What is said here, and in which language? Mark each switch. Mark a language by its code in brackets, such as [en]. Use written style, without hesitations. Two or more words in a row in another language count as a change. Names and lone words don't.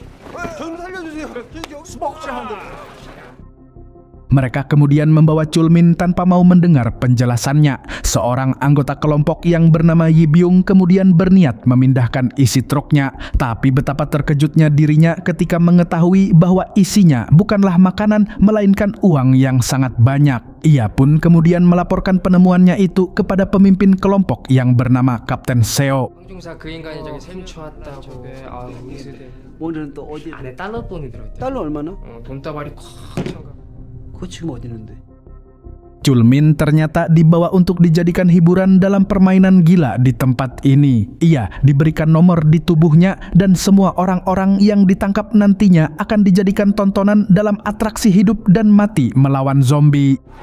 [ko] 좀 살려주세요. [id] Mereka kemudian membawa Chul Min tanpa mau mendengar penjelasannya. Seorang anggota kelompok yang bernama Yi Byung kemudian berniat memindahkan isi truknya. Tapi betapa terkejutnya dirinya ketika mengetahui bahwa isinya bukanlah makanan, melainkan uang yang sangat banyak. Ia pun kemudian melaporkan penemuannya itu kepada pemimpin kelompok yang bernama Kapten Seo. [ko] 오늘은 또 어디? 안에 달러 돈이 들어있대. 달러 얼마나? 돈다발이 콱 차가. 그거 지금 어디 있는데? [id] Chul Min ternyata dibawa untuk dijadikan hiburan dalam permainan gila di tempat ini. Ia diberikan nomor di tubuhnya dan semua orang-orang yang ditangkap nantinya akan dijadikan tontonan dalam atraksi hidup dan mati melawan zombie.